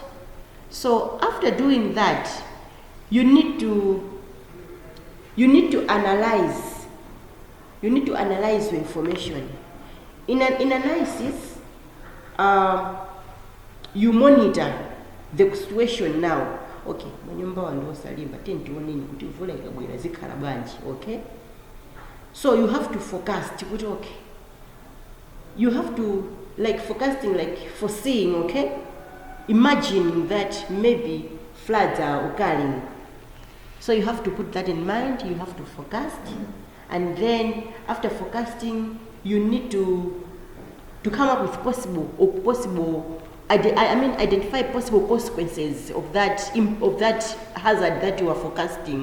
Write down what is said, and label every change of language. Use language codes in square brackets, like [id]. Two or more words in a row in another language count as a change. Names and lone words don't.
[en] So after doing that, you need to analyze. You need to analyze your information. In analysis, you monitor the situation now. [ny] Okay, manyumba wando salimba tenti wonini kuti mvula ikabwera zikhala bwanji. [en] Okay, so you have to forecast. Okay, you have to forecasting, foreseeing. Okay, imagining that maybe floods are occurring. So you have to put that in mind. You have to forecast, and then after forecasting, you need to come up with identify possible consequences of that hazard that you are forecasting.